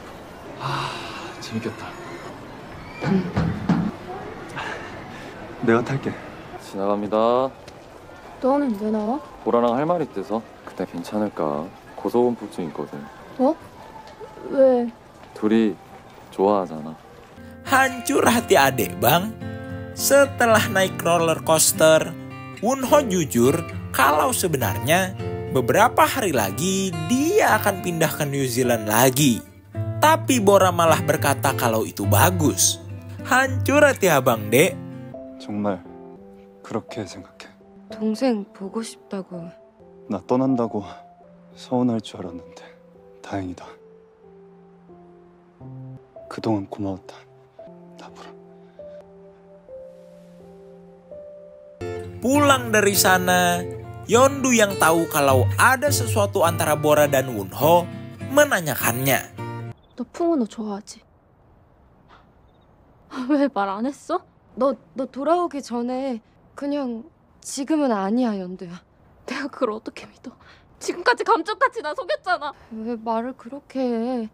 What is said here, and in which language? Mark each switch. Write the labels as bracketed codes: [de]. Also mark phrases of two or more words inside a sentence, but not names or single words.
[ko] 재밌겠다. 내가 탈게. 지나갑니다. 너는 왜 나와? 보라랑 할 말 있대서. 그때 괜찮을까? 고소공포증 있거든. 뭐? 왜? 둘이 좋아하잖아. [id] Hancur hati adik bang. Setelah naik [en] roller coaster, [id] Wonho jujur kalau sebenarnya beberapa hari lagi dia akan pindah ke New Zealand lagi. Tapi Bora malah berkata kalau itu bagus. Hancur hati abang dek. [ko] 정말 그렇게 생각해. 동생 보고 싶다고. 나 떠난다고 서운할 줄 알았는데 다행이다. 그동안 고마웠다, 나보라. [id] Pulang dari sana, Yeondu yang tahu kalau ada sesuatu antara Bora dan Wonho menanyakannya. [ko] 너 풍은호 좋아하지? 왜 말 안 했어? 너 돌아오기 전에 그냥 지금은 아니야, 연두야. 내가 그걸 어떻게 믿어? 지금까지 감쪽같이 나 속였잖아. 왜 말을 그렇게 해?